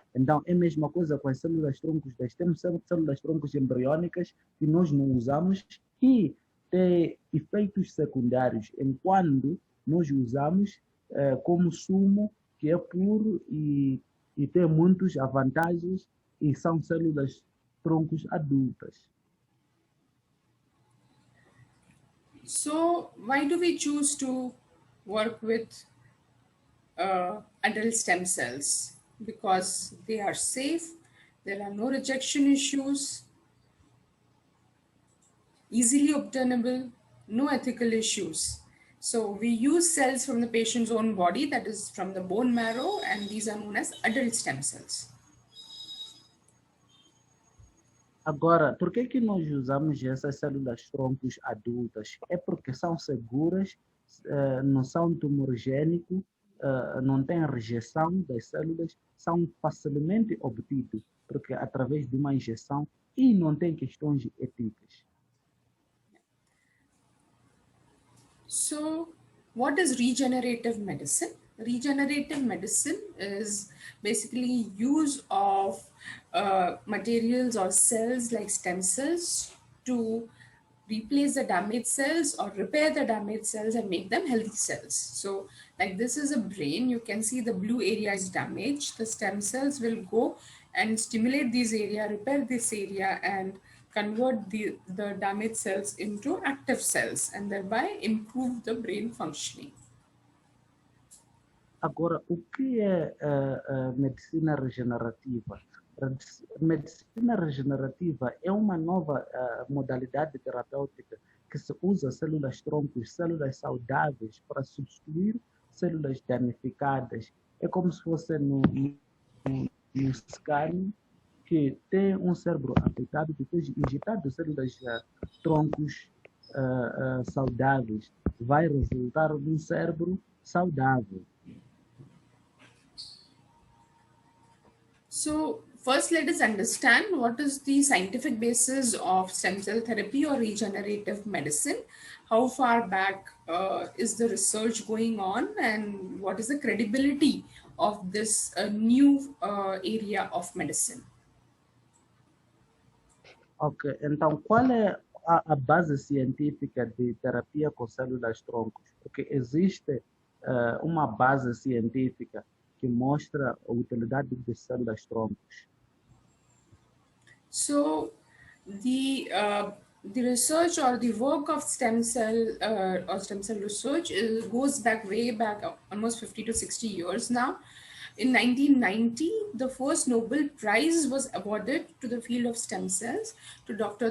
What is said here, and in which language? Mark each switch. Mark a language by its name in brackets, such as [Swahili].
[Portuguese] Então, é a mesma coisa com as células troncos. Temos células troncos embriônicas que nós não usamos e tem efeitos secundários, enquanto nós usamos como sumo, que é puro e tem muitas vantagens e são células troncos adultas. [English] So, why do we choose to work with adult stem cells? Because they are safe, there are no rejection issues, easily obtainable, no ethical issues. So, we use cells from the patient's own body, that is from the bone marrow, and these are known as adult stem cells. [Portuguese] Agora, por que nós usamos essas células troncos adultas? É porque são seguras, não são tumorigênicos, não têm rejeição das células, são facilmente obtidos, porque através de uma injeção e não tem questões éticas. [English] So, what is regenerative medicine? Regenerative medicine is basically use of materials or cells like stem cells to replace the damaged cells or repair the damaged cells and make them healthy cells. So, like this is a brain, you can see the blue area is damaged. The stem cells will go and stimulate this area, repair this area, and convert the damaged cells into active cells and thereby improve the brain functioning. [Portuguese] Agora, o que é medicina regenerativa? Medicina regenerativa é uma nova modalidade terapêutica que se usa células troncos, células saudáveis, para substituir células danificadas. É como se fosse no scan que tem um cérebro afetado, depois injetado células troncos saudáveis, vai resultar num cérebro saudável. [English] So, first let us understand what is the scientific basis of stem cell therapy or regenerative medicine. How far back is the research going on, and what is the credibility of this new area of medicine? [Portuguese] Ok, então qual é a base científica de terapia com células troncos? Porque existe uma base científica que mostra a utilidade de células troncos. [English] So, the research or the work of stem cell research goes back way back, almost 50 to 60 years now. In 1990, the first Nobel Prize was awarded to the field of stem cells to Dr.